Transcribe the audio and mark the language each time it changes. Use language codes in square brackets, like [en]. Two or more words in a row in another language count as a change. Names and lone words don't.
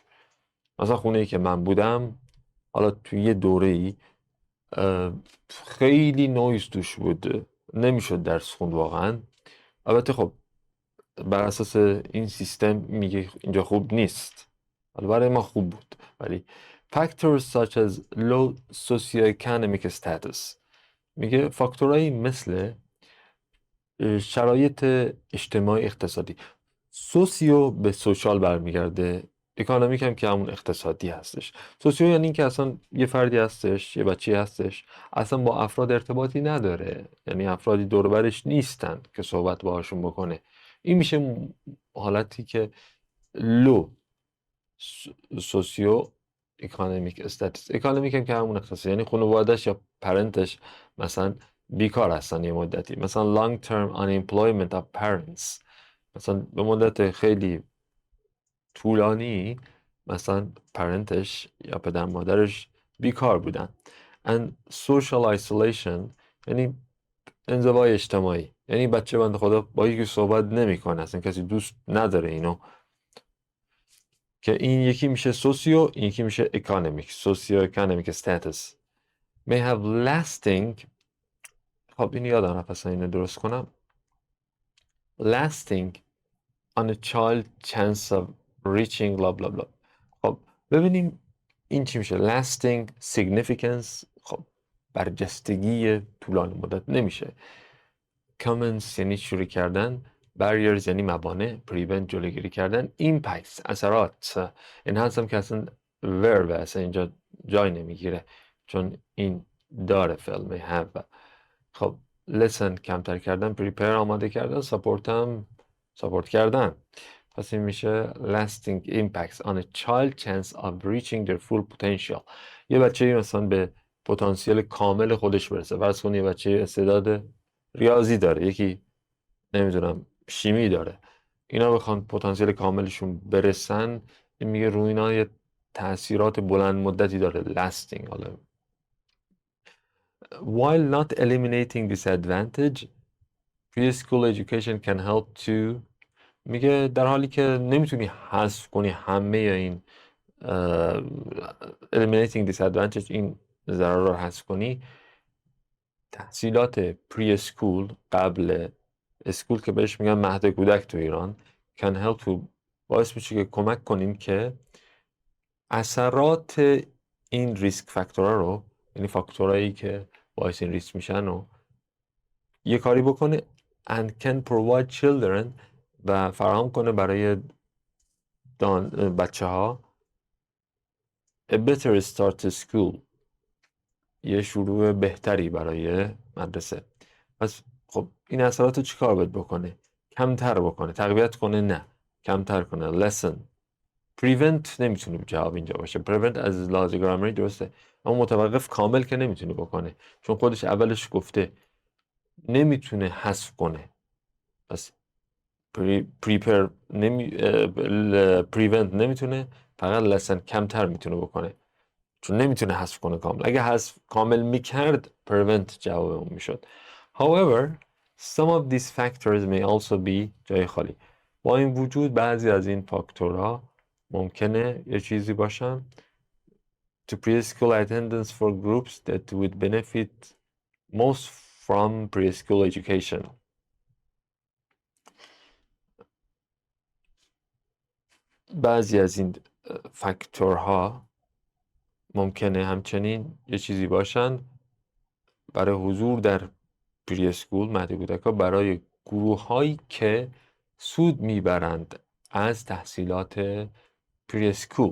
[fa] مثلا خونه ای که من بودم حالا توی یه دوره ای خیلی نویز توش بود نمیشد درس خوند واقعا. البته خب بر اساس این سیستم میگه اینجا خوب نیست حالا برای ما خوب بود ولی [en] factors such as low socioeconomic status [fa] میگه فاکتورهایی مثل شرایط اجتماعی اقتصادی سوسیو به سوشال برمیگرده اکانومیک هم که همون اقتصادی هستش. سوسیو یعنی این که اصلا یه فردی هستش یه بچه هستش اصلا با افراد ارتباطی نداره یعنی افرادی دور برش نیستن که صحبت باهاشون بکنه. این میشه حالتی که [en] low socio economic status. [fa] اکانومیک هم که همون اقتصادی یعنی خانواده‌اش یا پرنتش مثلا بیکار هستن یه مدتی مثلا [en] long term unemployment of parents [fa] مثلا به مدت خیلی طولانی مثلا پرنتش یا پدر مادرش بیکار بودن. [en] and social isolation [fa] یعنی انزوای اجتماعی یعنی بچه بنده خدا با یکی صحبت نمیکنه اصلا کسی دوست نداره اینو که این یکی میشه سوسیو این یکی میشه اکانومیک [en] socio economic status may have lasting. [fa] خب این یادم رفت اصلا اینو درست کنم [en] lasting on a child chance of reaching blah blah blah. [fa] خب ببینیم این چی میشه [en] lasting significance. [fa] خب برجستگی طولانی مدت نمیشه. commence یعنی شروع کردن barriers یعنی موانع prevent جلوگیری کردن impacts اثرات این هستم که اصلا verb اصلا اینجا جای نمیگیره چون این داره فعل [en] may have. خب listen [fa] کمتر کردن [en] prepare [fa] آماده کردن [en] support کردن [fa] پس این میشه [en] lasting impacts on a child chance of reaching their full potential. [fa] یه بچه مثلا به پتانسیل کامل خودش برسه فرض کن یه بچه استعداد ریاضی داره یکی نمیدونم شیمی داره اینا بخوان پتانسیل کاملشون برسن این میگه روی اینا یه تأثیرات بلند مدتی داره lasting. حالا [en] while not eliminating disadvantage preschool education can help to [fa] میگه در حالی که نمیتونی حذف کنی همه این [en] eliminating disadvantage [fa] این ضرر رو حذف کنی تحصیلات [en] pre school [fa] قبل اسکول که بهش میگن مهد کودک تو ایران [en] can help to [fa] باعث میشه که کمک کنیم که اثرات این ریسک فاکتورها رو یعنی فاکتورهایی که باعث این ریسک میشن رو یه کاری بکنه [en] and can provide children [fa] و فراهم کنه برای بچه ها [en] a better start to school [fa] یه شروع بهتری برای مدرسه. پس خب این اثرات رو چیکار باید بکنه؟ کمتر بکنه تقویت کنه نه کمتر کنه lesson. prevent نمیتونه جواب اینجا باشه prevent از لحاظ گرامری درسته اما متوقف کامل که نمیتونه بکنه چون خودش اولش گفته نمیتونه حذف کنه پس [en] prepare prevent [fa] نمیتونه فقط lesson کمتر میتونه بکنه چون نمیتونه حذف کنه کامل. اگه حذف کامل میکرد prevent جواب اون میشد. [en] However, some of these factors may also be [fa] جای خالی. با این وجود بعضی از این فاکتورها ممکنه یه چیزی باشن [en] to preschool attendance for groups that would benefit most from preschool education. [fa] بعضی از این فاکتورها ممکنه همچنین یه چیزی باشن برای حضور در [en] pre school [fa] مهد کودک‌ها برای گروه‌هایی که سود میبرند از تحصیلات پری اسکول.